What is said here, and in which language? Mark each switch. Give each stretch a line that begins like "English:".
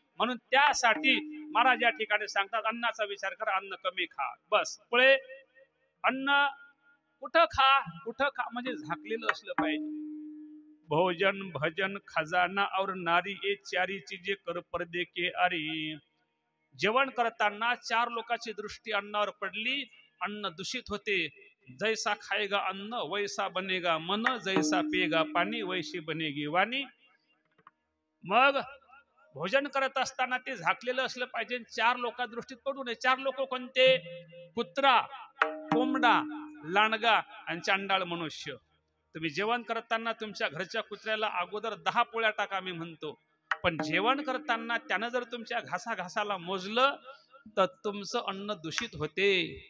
Marathi: म्हणून त्यासाठी महाराज या ठिकाणी सांगतात, अन्नाचा विचार करा, अन्न कमी खा. बस पुढे अन्न कुठं खा म्हणजे झाकलेलं असलं पाहिजे.
Hindi: भोजन भजन खजाना और नारी, ये चारी चीजें कर पर्दे के आरी.
Marathi: जेवण करताना चार लोकांची दृष्टी अन्नावर पडली, अन्न दूषित होते.
Hindi: जैसा खाएगा अन्न वैसा बनेगा मन, जैसा पिएगा पाणी वैसी बनेगी वाणी.
Marathi: मग भोजन करत असताना ते झाकलेलं असलं पाहिजे, चार लोका दृष्टीत पडू नये. चार लोक कोणते? कुत्रा, कोंबडा, लांडगा आणि चांडाळ मनुष्य. तुम्ही जेवण करताना तुमच्या घरच्या कुत्र्याला अगोदर 10 पोळ्या टाका मी म्हणतो, पण जेवण करताना त्यानं जर तुमच्या घासाघासाला मोजलं तर तुमचं अन्न दूषित होते.